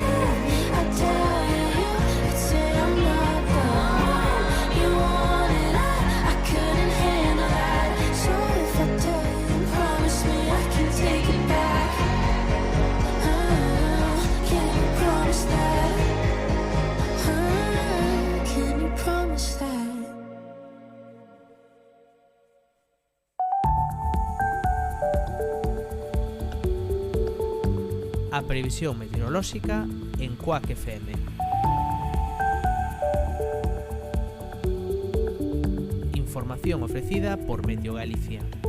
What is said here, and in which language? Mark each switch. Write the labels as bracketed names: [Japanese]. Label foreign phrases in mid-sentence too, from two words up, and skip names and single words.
[English] I tell you, you'd say I'm not the one you wanted. I couldn't handle that. So if I tell you, promise me I can take it back. Can you promise that? Can you promise that? [Galician] A previsión meteorolóxica en Cuac FM. Información ofrecida por Meteo Galicia.